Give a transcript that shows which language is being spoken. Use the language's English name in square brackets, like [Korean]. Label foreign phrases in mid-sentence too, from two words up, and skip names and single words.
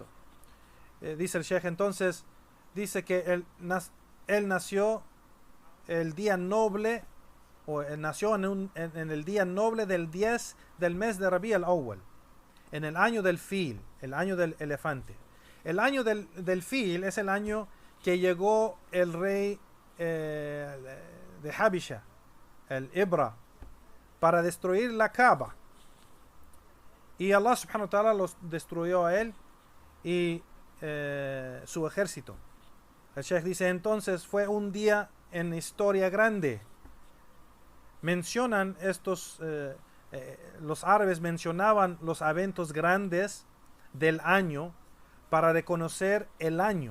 [Spanish] Dice el Sheikh entonces, dice que él nació el día noble, o nació en el día noble del 10 del mes de Rabi al-Awwal, en el año del fil, el año del elefante. El año del fil es el año que llegó el rey de Habisha, el Ibra, para destruir la Kaaba. Y Allah [Arabic] سبحانه وتعالى [Spanish] los destruyó a él y su ejército. El Sheikh dice, entonces fue un día en historia grande. Mencionan estos, los árabes mencionaban los eventos grandes del año para reconocer el año.